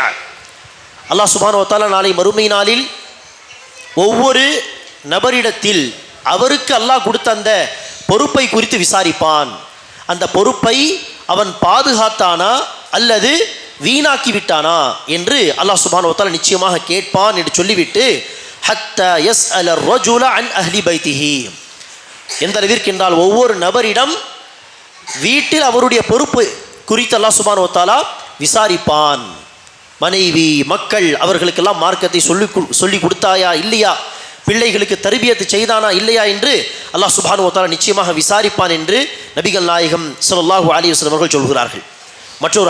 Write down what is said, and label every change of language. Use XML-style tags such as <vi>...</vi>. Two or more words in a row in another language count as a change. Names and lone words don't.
<ta>அல்லாஹ்</ta> <ar>سبحانه وتعالى</ar> <ta>நாளை மறுமை நாளில் ஒவ்வொரு நபரிடத்தில் அவருக்கு அல்லாஹ் கொடுத்த அந்த பொறுப்பை குறித்து விசாரிப்பான். அந்த பொறுப்பை அவன் பாதுகாத்தானா அல்லது வீணாக்கி விட்டானா என்று அல்லாஹ்</ta> <ar>سبحانه وتعالى</ar> <ta>நிச்சயமாக கேட்பான் என்று சொல்லிவிட்டு,</ta> <ar>حتى يسأل الرجل عن اهل بيته.</ar> <ta>எந்த அளவிற்கு என்றால் ஒவ்வொரு நபரிடம் வீட்டில் அவருடைய பொறுப்பு குறித்து அல்லாஹ்</ta> <ar>سبحانه وتعالى</ar> <ta>விசாரிப்பான். மனைவி, மக்கள், அவர்களுக்கெல்லாம் மார்க்கத்தை சொல்லி கொடுத்தாயா இல்லையா, பிள்ளைகளுக்கு தர்பியத்து செய்தானா இல்லையா என்று அல்லாஹ்</ta> <ar>سبحانه وتعالى</ar> <ta>நிச்சயமாக விசாரிப்பான் என்று நபிகள் நாயகம்</ta> <ar>صلى الله عليه وسلم</ar> <ta>அவர்கள் சொல்கிறார்கள்.</ta>